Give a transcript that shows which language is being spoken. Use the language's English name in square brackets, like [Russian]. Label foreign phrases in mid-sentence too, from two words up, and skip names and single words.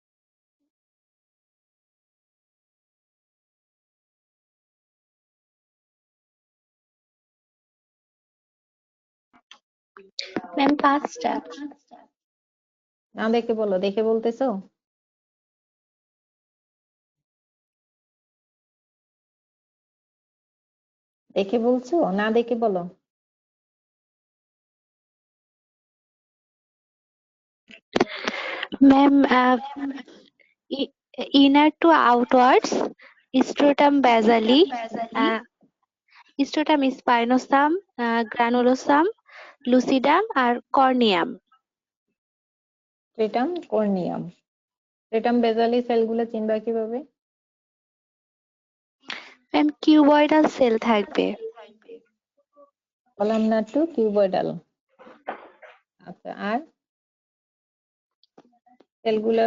[Bangla] Ma'am, পাঁচটা। না দেখে বলো, দেখে বলতেছো? দেখে বলছো না দেখে বলো? [English] Ma'am, inner to outwards, scrotum basally, uh, scrotum spinosum, granulosum, lucidum আর corneum. stratum corneum. stratum basale cells [Bangla] চিনবা কিভাবে? [English] Ma'am, cuboidal cell থাকবে। columnar to cuboidal. [Bangla] আচ্ছা, আর সেলগুলোর